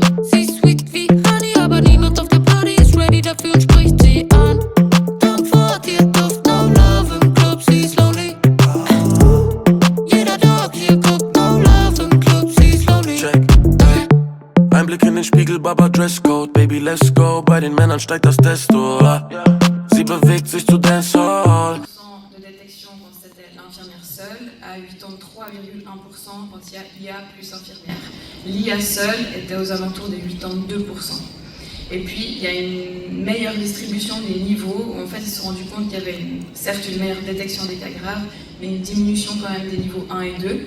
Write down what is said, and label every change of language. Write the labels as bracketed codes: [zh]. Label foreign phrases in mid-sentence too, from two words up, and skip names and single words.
[de] Ein Blick in den Spiegel, Baba Dresscode, [en] Baby let's go, [de] bei den Männern steigt das Testo. Sie bewegt sich zu Dancehall. [fr] De détection quand c'était l'infirmière seule, à 83,1% quand il y a IA plus infirmière. L'IA seule était aux alentours des 82%. Et puis il y a une meilleure distribution des niveaux, où en fait ils se sont rendus compte qu'il y avait certes une meilleure détection des cas graves, mais une diminution quand même des niveaux 1 et 2.